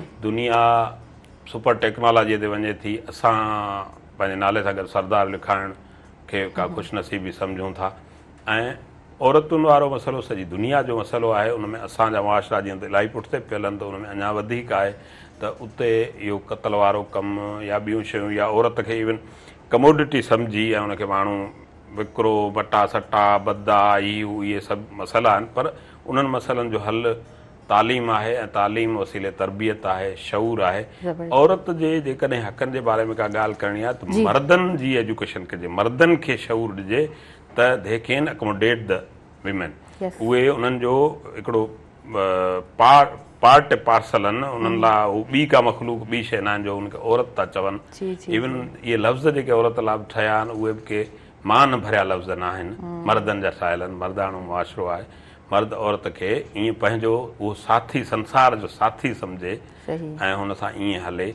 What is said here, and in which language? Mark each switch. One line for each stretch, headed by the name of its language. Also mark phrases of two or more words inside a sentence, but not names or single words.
Sindhi: दुनिया
English: super technology
Sindhi: ते वञे थी, असां पंहिंजे नाले सां गॾु सरदार लिखाइण खे का ख़ुशनसीबी सम्झूं था ऐं औरतुनि वारो मसइलो सॼी दुनिया जो मसइलो आहे। उन में असांजा मुआशिरा जीअं त इलाही पुठिते पियल आहिनि, त उन में अञा वधीक आहे त उते इहो क़त्ल वारो कमु या ॿियूं शयूं या औरत खे
English: even commodity
Sindhi: सम्झी ऐं उनखे माण्हू विकिरो, बटा सटा बदा इहे सभु मसइला आहिनि। पर उन्हनि मसइलनि जो हल तालीम आहे ऐं तालीम वसीले तरबियत आहे, शऊर आहे। औरत जे जेकॾहिं हक़नि जे बारे में का ॻाल्हि करणी आहे त मर्दनि जी एजुकेशन कजे, मर्दनि खे शऊर ॾिजे त
English: they can accommodate the women.
Sindhi: उहे उन्हनि जो हिकिड़ो
English: part parcel
Sindhi: आहिनि, उन्हनि लाइ हू ॿी का मखलूक ॿी शइ न आहिनि जो उनखे औरत था चवनि। इवन इहे लफ़्ज़ जेके औरत लाइ ठहिया आहिनि उहे बि के मान भरिया लफ़्ज़ न आहिनि, मर्दनि जा ठाहियल आहिनि। मर्दाणो मुआशिरो आहे, मर्द औरत खे ईअं पंहिंजो उहो साथी, संसार जो साथी सम्झे ऐं हुन सां ईअं हले।